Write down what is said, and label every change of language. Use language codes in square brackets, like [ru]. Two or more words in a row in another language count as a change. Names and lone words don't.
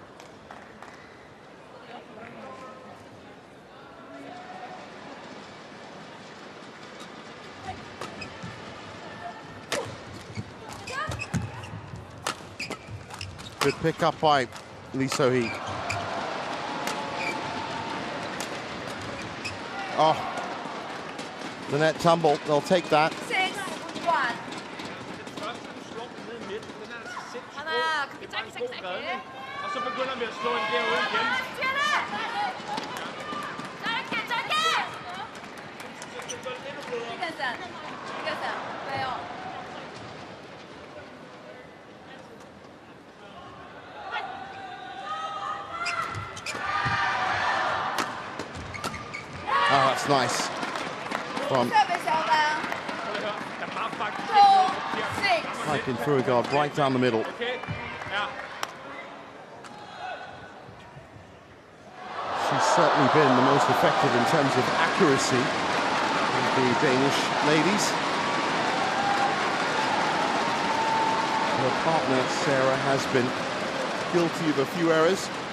[en] Good pick up by Lee So-hee. Oh, the net tumble. They'll take that. 6-1. [ko] 하나, 그렇게 짧게 짧게. [da] Og så begynder vi at slå en derude igen. [ko] 짧게 짧게. 이겼어. 이겼어. 왜요? [en] Oh, that's nice. From Service over. [da] Der var faktisk 2-6. [en] hiking through a guard right down the middle. [da] okay. Ja. [en] She's certainly been the most effective in terms of accuracy of the Danish ladies. Her partner, Sarah, has been guilty of a few errors.